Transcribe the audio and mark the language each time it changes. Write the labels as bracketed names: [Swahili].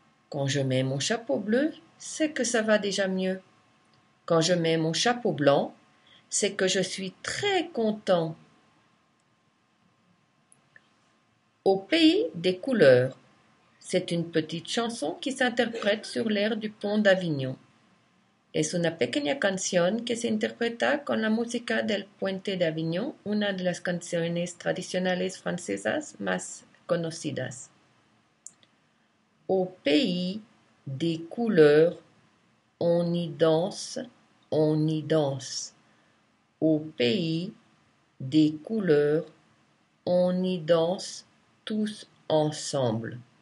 [French] Quand je mets mon chapeau bleu, c'est que ça va déjà mieux. Quand je mets mon chapeau blanc, c'est que je suis très content. Au pays des couleurs. C'est une petite chanson qui s'interprète sur l'air du pont d'Avignon. [Spanish] Es una pequeña canción que se interpreta con la música del Puente de Avignon, una de las canciones tradicionales francesas más conocidas. [French] Au pays des couleurs, on y danse, on y danse. Au pays des couleurs, on y danse tous ensemble.